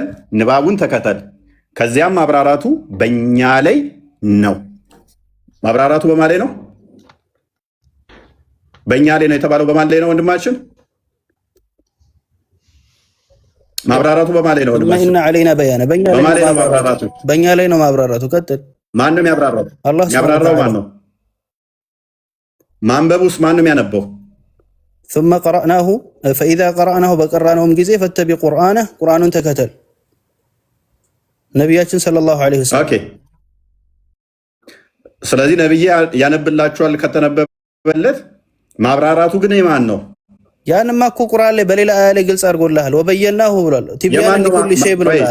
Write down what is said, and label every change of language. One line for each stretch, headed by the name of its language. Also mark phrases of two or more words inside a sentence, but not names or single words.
Amharic: ንባቡን ተከተል። ከዚያም ማብራራቱ በእኛ ላይ ነው። ማብራራቱ በማን ላይ ነው? በእኛ ላይ ነው የተባለው። በማን ላይ ነው ወንድማችን? ማብራራቱ በማን ላይ ነው ወንድማችን?
Arabic: علينا بيانه
Amharic: በእኛ ላይ ነው ማብራራቱ። ቀጥል። ማንም ያብራራው? ያብራራው ማን ነው? ማንበቡስ ማንም ያነበው?
Arabic: ثم قرأناه فإذا قرأناه
Amharic: በቀራነውም ጊዜ
Arabic: فاتبع قرآنه
Amharic: ቁርአኑን ተከተል። ነብያችን
Arabic: صلى الله عليه وسلم።
Amharic: ኦኬ። ስለዚህ ነብይ ያነብላችኋል ከተነበበለት። ማብራራቱ ግን የማን ነው? ያንማ እኮ ቁርአን ላይ በሌላ አያ ላይ ግልጽ አድርጎልሃል። ወበየናሁ ብሏል።
Arabic: تبيانا لكل شيء
Amharic: ብሏል።